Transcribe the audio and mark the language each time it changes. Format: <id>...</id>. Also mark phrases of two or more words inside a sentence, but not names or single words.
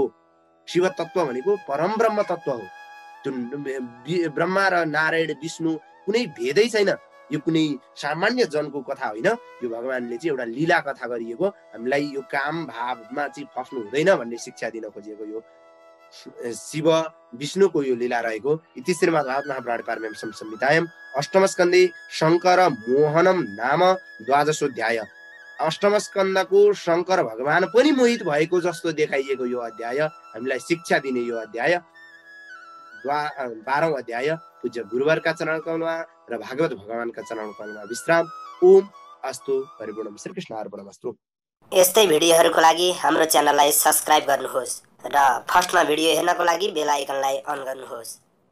<ne>शिव तत्व भनेको परमब्रह्म तत्व हो। त्यो ब्रह्मा र नारायण विष्णु कुनै भेदै छैन। यो कुनै सामान्य जनको कथा होइन। यो भगवानले चाहिँ एउटा लीला कथा गरिएको, हामीलाई यो काम भावमा चाहिँ फस्नु हुँदैन भन्ने शिक्षा दिन खोजिएको यो शिव विष्णुको यो लीला रहेको।</ne> <sa>इति श्रीमद्भागवत महापुराणे पारमहंस्यां संहितायां अष्टम स्कन्धे शङ्कर मोहनम नाम द्वादशोऽध्याय।</sa> <ne>अष्टम स्कन्धको शङ्कर भगवान पनि मोहित भएको जस्तो देखाइएको यो अध्याय, हामीलाई शिक्षा दिने यो अध्याय 12औं अध्याय पूज्य गुरुवरका चरण कमलमा र भागवत भगवानका चरण कमलमा विश्राम।</ne> <sa>ओम अस्तु। परिपूर्ण श्रीकृष्ण अर्पणमस्तु।</sa> <ne>यस्तै भिडियोहरूको लागि हाम्रो च्यानललाई सब्स्क्राइब गर्नुहोस् र फर्स्टमा भिडियो हेर्नको लागि</ne> <en>bell iconलाई</en> <ne>अन गर्नुहोस्।</ne>